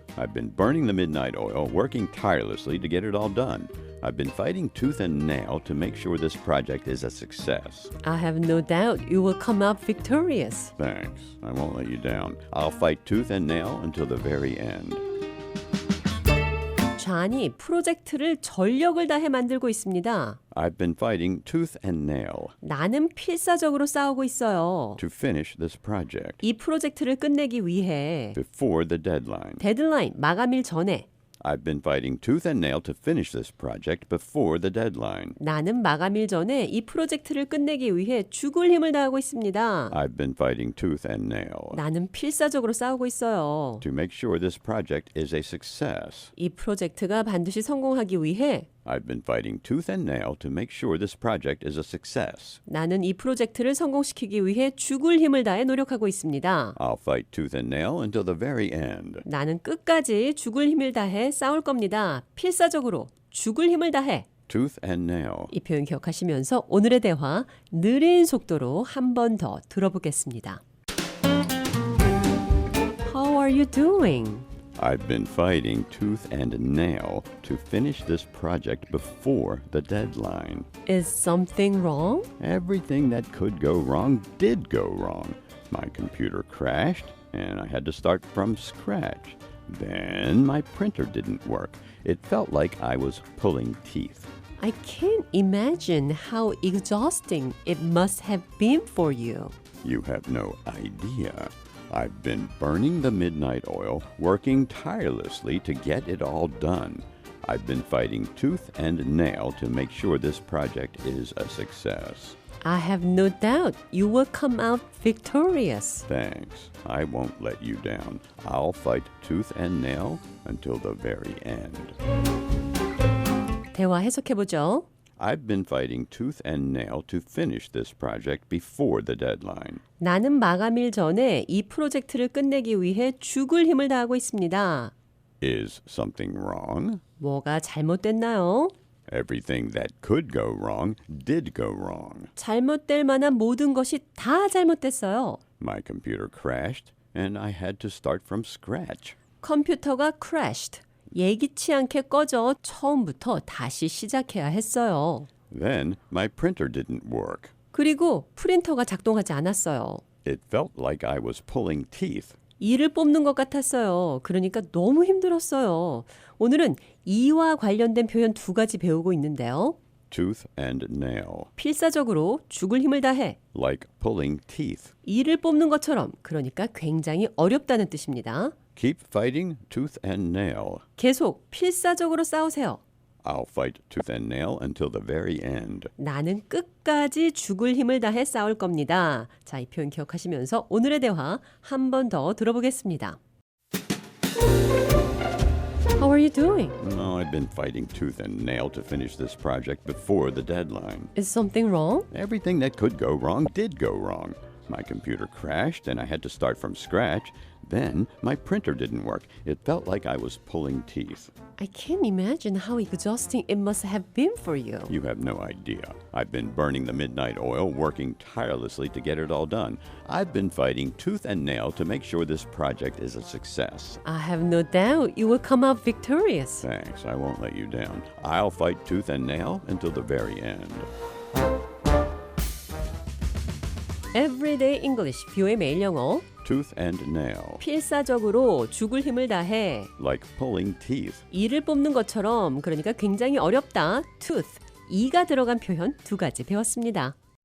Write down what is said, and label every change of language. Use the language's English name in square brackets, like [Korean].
[English] I've been burning the midnight oil, working tirelessly to get it all done. I've been fighting tooth and nail to make sure this project is a success. I have no doubt you will come out victorious. Thanks. I won't let you down. I'll fight tooth and nail until the very end. [Korean] 존이 프로젝트를 전력을 다해 만들고 있습니다. [English] I've been fighting tooth and nail [Korean] 나는 필사적으로 싸우고 있어요. [English] to finish this project [Korean] 이 프로젝트를 끝내기 위해 [English] before the deadline. [Korean] 데드라인, 마감일 전에 [English] I've been fighting tooth and nail to finish this project before the deadline. [Korean] 나는 마감일 전에 이 프로젝트를 끝내기 위해 죽을 힘을 다하고 있습니다. [English] I've been fighting tooth and nail [Korean] 나는 필사적으로 싸우고 있어요. [English] to make sure this project is a success. [Korean] 이 프로젝트가 반드시 성공하기 위해 [English] I've been fighting tooth and nail to make sure this project is a success. [Korean] 나는 이 프로젝트를 성공시키기 위해 죽을 힘을 다해 노력하고 있습니다. [English] I'll fight tooth and nail until the very end. [Korean] 나는 끝까지 죽을 힘을 다해 싸울 겁니다. 필사적으로 죽을 힘을 다해. [English] Tooth and nail. [Korean] 이 표현 기억하시면서 오늘의 대화 느린 속도로 한 번 더 들어보겠습니다. [English] How are you doing? I've been fighting tooth and nail to finish this project before the deadline. Is something wrong? Everything that could go wrong did go wrong. My computer crashed and I had to start from scratch. Then my printer didn't work. It felt like I was pulling teeth. I can't imagine how exhausting it must have been for you. You have no idea. I've been burning the midnight oil, working tirelessly to get it all done. I've been fighting tooth and nail to make sure this project is a success. I have no doubt you will come out victorious. Thanks. I won't let you down. I'll fight tooth and nail until the very end. [Korean] 대화 해석해보죠. [English] I've been fighting tooth and nail to finish this project before the deadline. [Korean] 나는 마감일 전에 이 프로젝트를 끝내기 위해 죽을 힘을 다하고 있습니다. [English] Is something wrong? [Korean] 뭐가 잘못됐나요? [English] Everything that could go wrong did go wrong. [Korean] 잘못될 만한 모든 것이 다 잘못됐어요. [English] My computer crashed and I had to start from scratch. [Korean] 컴퓨터가 crashed. 예기치 않게 꺼져 처음부터 다시 시작해야 했어요. [English] Then my printer didn't work. [Korean] 그리고 프린터가 작동하지 않았어요. [English] It felt like I was pulling teeth. [Korean] 이를 뽑는 것 같았어요. 그러니까 너무 힘들었어요. 오늘은 이와 관련된 표현 두 가지 배우고 있는데요. [English] Tooth and nail. [Korean] 필사적으로 죽을 힘을 다해. [English] Like pulling teeth. [Korean] 이를 뽑는 것처럼, 그러니까 굉장히 어렵다는 뜻입니다. [English] Keep fighting tooth and nail. [Korean] 계속 필사적으로 싸우세요. [English] I'll fight tooth and nail until the very end. [Korean] 나는 끝까지 죽을 힘을 다해 싸울 겁니다. 자, 이 표현 기억하시면서 오늘의 대화 한 번 더 들어보겠습니다. [English] How are you doing? No, I've been fighting tooth and nail to finish this project before the deadline. Is something wrong? Everything that could go wrong did go wrong. My computer crashed and I had to start from scratch. Then my printer didn't work. It felt like I was pulling teeth. I can't imagine how exhausting it must have been for you. You have no idea. I've been burning the midnight oil, working tirelessly to get it all done. I've been fighting tooth and nail to make sure this project is a success. I have no doubt you will come out victorious. Thanks, I won't let you down. I'll fight tooth and nail until the very end. [Korean] Everyday English, 뷰의 매일 영어. [English] Tooth and nail, [Korean] 필사적으로 죽을 힘을 다해 [English] like pulling teeth. [Korean] 이를 뽑는 것처럼, 그러니까 굉장히 어렵다. tooth, 이가 들어간 표현 두 가지 배웠습니다.